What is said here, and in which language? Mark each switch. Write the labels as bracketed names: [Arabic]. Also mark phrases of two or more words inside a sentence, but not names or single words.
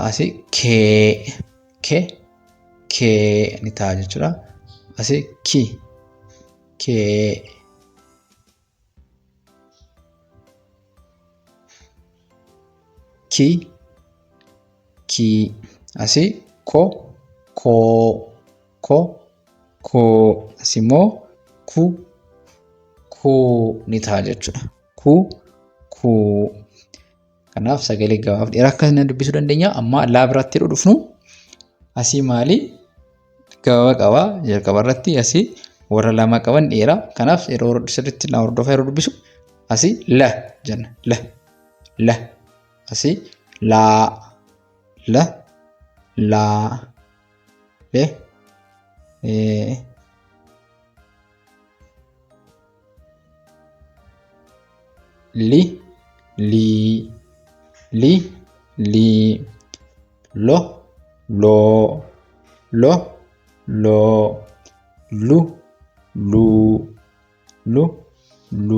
[Oromo] Asii kee. Kee. Kee ni ta'a jechuudha. Asii ki. Kee. Ki. Ki. Asii ko. Koo. Ko. Koo. Asii immoo ku. Kuu ni ta'a jechuudha. Ku. Kuu. Kanaaf sagalee gabaabaaf dheeraa akkasina dubbisuu dandeenya. Amma laa biratti yeroo dhufnu asii maali gabaabaa qaba jalqaba irratti asii warra lama qaban dheeraa. Kanaaf yeroo sirriitti na hordofaa yeroo dubbisu asii la jenna la asii la le li lo lu.